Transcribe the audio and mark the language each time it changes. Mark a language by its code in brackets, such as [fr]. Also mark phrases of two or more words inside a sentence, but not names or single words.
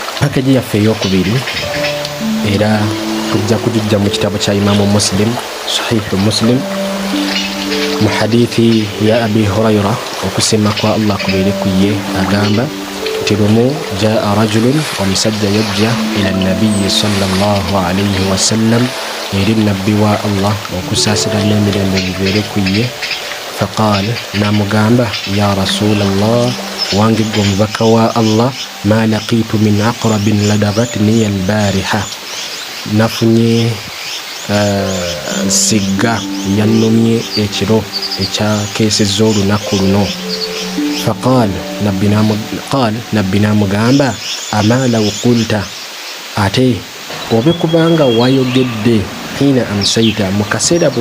[lg] package yaffe ey'okubiri era tujja kujujja mu kitabo kya Imaamu Muslim, Sahihu Muslim, mu hadithi ya Abi Hurayra okusiima kwa Allah kubeere ku ye, agamba nti lumu [ar] jaa rajulun, [lg] omusajja yajja [ar] ila nabiyyi sallallahu alayhi wasallam, [lg] eri nabbi wa Allah okusaasira n'emirembe bibeere ku ye. Faqaal, namugamba [ar] ya rasulallah, [lg] wange gwe omubaka wa Allah, [ar] ma laqitu min aqrabin ladagatni albariha, [lg] nafunye sigga yannumye ekiro ekyakeesezza olunaku luno. Faqaal, nabbi namugamba [ar] ama law qulta, [lg] ate obe kubanga wayogedde [ar] hina amsaita, [lg] mu kaseera bwe